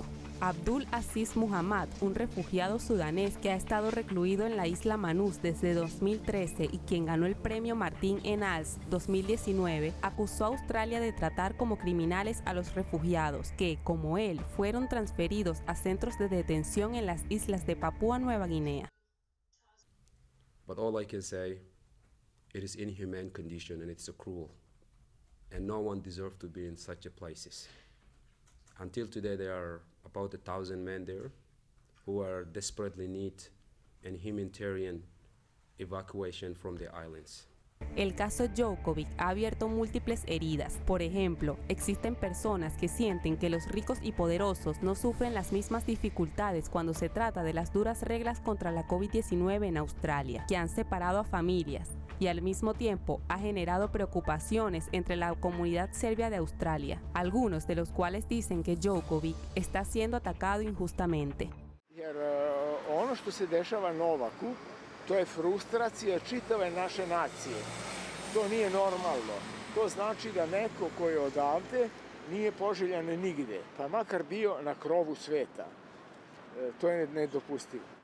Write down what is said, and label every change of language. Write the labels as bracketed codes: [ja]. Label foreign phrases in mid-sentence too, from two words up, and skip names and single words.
[es] Abdul Aziz Muhammad, un refugiado sudanés que ha estado recluido en la isla Manus desde 2013 y quien ganó el premio Martín Ennals 2019, acusó a Australia de tratar como criminales a los refugiados que, como él, fueron transferidos a centros de detención en las islas de Papúa Nueva Guinea. [en] But all I can say, it is inhumane condition and it's cruel, and no one deserves to be in such a places. Until today, there are about 1,000 men there who are desperately need an humanitarian evacuation from the islands. [es] El caso Djokovic ha abierto múltiples heridas. Por ejemplo, existen personas que sienten que los ricos y poderosos no sufren las mismas dificultades cuando se trata de las duras reglas contra la COVID-19 en Australia, que han separado a familias, y al mismo tiempo ha generado preocupaciones entre la comunidad serbia de Australia, algunos de los cuales dicen que Djokovic está siendo atacado injustamente. [sr] Jer ono što se dešava Novaku, to je frustracija čitave naše nacije. To nije normalno. To znači da neko ko je odavde nije poželjan nigde, pa makar bio na krovu sveta. To je nedopustivo.